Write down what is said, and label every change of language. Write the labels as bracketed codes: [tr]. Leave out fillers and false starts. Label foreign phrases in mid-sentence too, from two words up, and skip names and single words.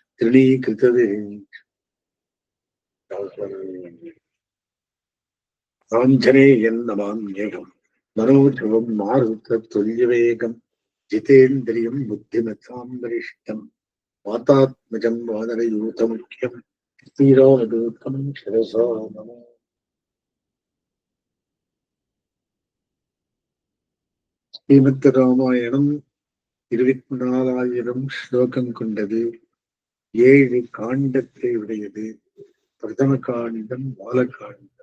[sa] तृणीकृतआञ्जनेयन्नमाम्यहम् मनोजवम् मारुततुल्यवेगम् जितेन्द्रियम् बुद्धिमताम् वरिष्ठम् वातात्मजम् वानरयूथमुख्यम् श्रीरामदूतम् शिरसा नमः। [ta] ஸ்ரீமத் ராமாயணம் 24,000 ஸ்லோகம் கொண்டது. 7 காண்டத்தை உடையது. பிரதம காண்டம் பாலகாண்டம்.